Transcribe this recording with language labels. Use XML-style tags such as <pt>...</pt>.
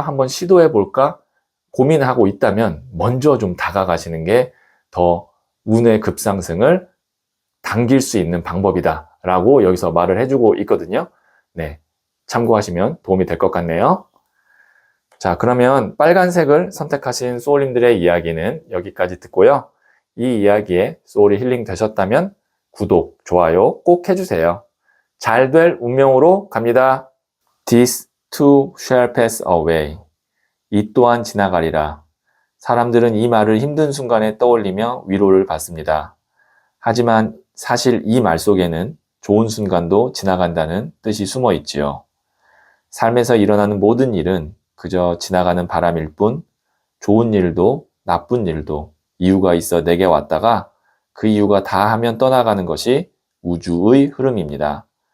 <ko>한번 시도해볼까? 고민하고 있다면 먼저 좀 다가가시는 게 더 운의 급상승을 당길 수 있는 방법이다 라고 여기서 말을 해주고 있거든요. 네, 참고하시면 도움이 될 것 같네요. 자, 그러면 빨간색을 선택하신 소울님들의 이야기는 여기까지 듣고요. 이 이야기에 소울이 힐링 되셨다면 구독, 좋아요 꼭 해주세요. 잘 될 운명으로 갑니다.</ko> <en>This too shall pass away.</en> <ko>이 또한 지나가리라. 사람들은 이 말을 힘든 순간에 떠올리며 위로를 받습니다. 하지만 사실 이 말 속에는 좋은 순간도 지나간다는 뜻이 숨어 있지요. 삶에서 일어나는 모든 일은 그저 지나가는 바람일 뿐, 좋은 일도 나쁜 일도 이유가 있어 내게 왔다가 그 이유가 다 하면 떠나가는 것이 우주의 흐름입니다.</ko>